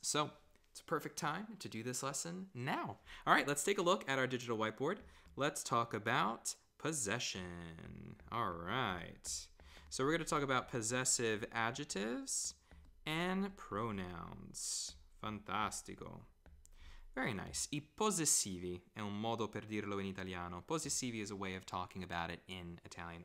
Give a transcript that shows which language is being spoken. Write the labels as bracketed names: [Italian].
[English] So it's a perfect time to do this lesson now. All right, let's take a look at our digital whiteboard. Let's talk about possession. All right. So we're going to talk about possessive adjectives and pronouns. [Italian] Fantastico. [English] Very nice. [Italian] I possessivi è un modo per dirlo in italiano. [English] Possessivi is a way of talking about it in Italian.